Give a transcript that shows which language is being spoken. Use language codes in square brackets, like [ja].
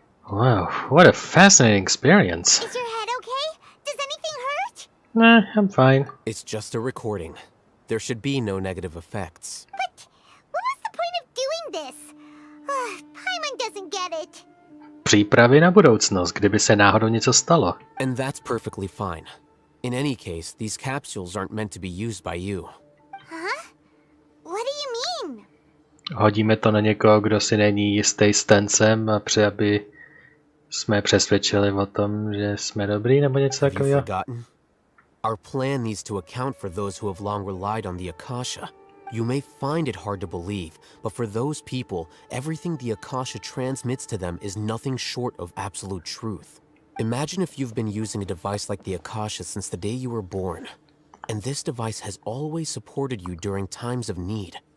[en] Wow, what a fascinating experience. Is your head okay? Does anything hurt? Nah, I'm fine. It's just a recording. There should be no negative effects. But what was the point of doing this? Paimon doesn't get it. [cs] přípravy na budoucnost, kdyby se náhodou něco stalo. [en] And that's perfectly fine. In any case, these capsules aren't meant to be used by you. Huh? What do you mean? [cs] Hodíme to na někoho, kdo si není jistý stencem a aby jsme přesvědčili o tom, že jsme dobrý nebo něco [en] Have you [cs] takového. [en] forgotten? Our plan needs to account for those who have long relied on the Akasha. You may find it hard to believe, but for those people, everything the Akasha transmits to them is nothing short of absolute truth. Imagine if you've been using a device like the Akasha since the day you were born, and this device has always supported you during times of need.